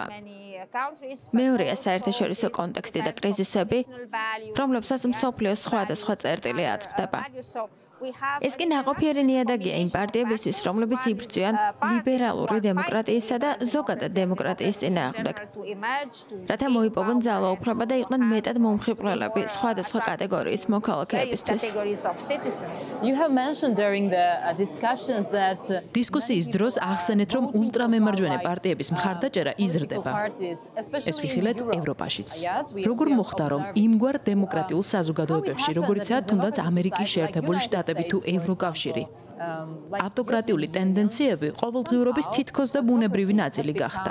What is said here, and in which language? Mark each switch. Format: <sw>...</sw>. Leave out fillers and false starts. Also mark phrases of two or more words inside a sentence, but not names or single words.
<ka>მეორეა საერთაშორისო კონტექსტი და კრიზისები, რომლებსაც მსოფლიოს სხვადასხვა წერტილი აწყდება. ეს კი ნაყოფიერი ნიადაგია იმ პარტიებისთვის, რომლებიც იბრძვიან ლიბერალური დემოკრატიისა და ზოგადად დემოკრატიის წინააღმდეგ, რათა მოიპოვონ ძალაუფლება და იყვნენ მეტად მომხიბვლელები სხვადასხვა კატეგორიის მოქალაქეებისთვის.</ka> <en>You have mentioned during the discussions that</en> <ka>დისკუსიის დროს ახსენეთ, რომ ულტრამემარჯვენე პარტიების მხარდაჭერა იზრდება. ეს ვიხილეთ ევროპაშიც. როგორ მოხდა, რომ იმგვარ დემოკრატიულ საზოგადოებებში, როგორიცაა თუნდაც ამერიკის შეერთებული შტატები თუ ევროკავშირი, ავტოკრატიული ტენდენციები ყოველდღიურობის თითქოს და ბუნებრივი ნაწილი გახდა.</ka>